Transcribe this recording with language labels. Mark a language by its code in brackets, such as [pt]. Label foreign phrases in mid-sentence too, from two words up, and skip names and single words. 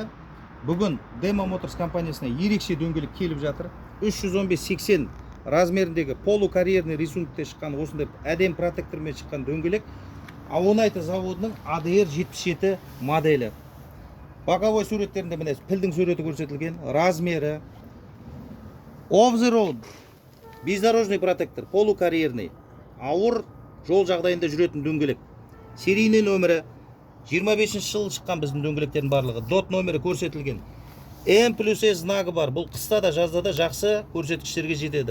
[kk] Бүгін Demo Motors компаниясына ерекше дөңгелек келіп жатыр. 315-80 размеріндегі полукарьерный рисункте шыққан осындай әдем протектормен шыққан дөңгелек Авонайта заводының ADR 77 моделі. Боковой суреттерінде міне пілдің суреті көрсетілген, размері. Off-the-road [ru] бездорожный протектор, полукарьерный, [kk] ауыр жол жағдайында жүретін дөңгелек. Серийный нөмірі 25 жылы шыққан біздің дөңгелектердің барлығы. Дот нөмірі көрсетілген. М+С знагы бар. Бұл қыста да жазда да жақсы көрсеткіштерге жетеді.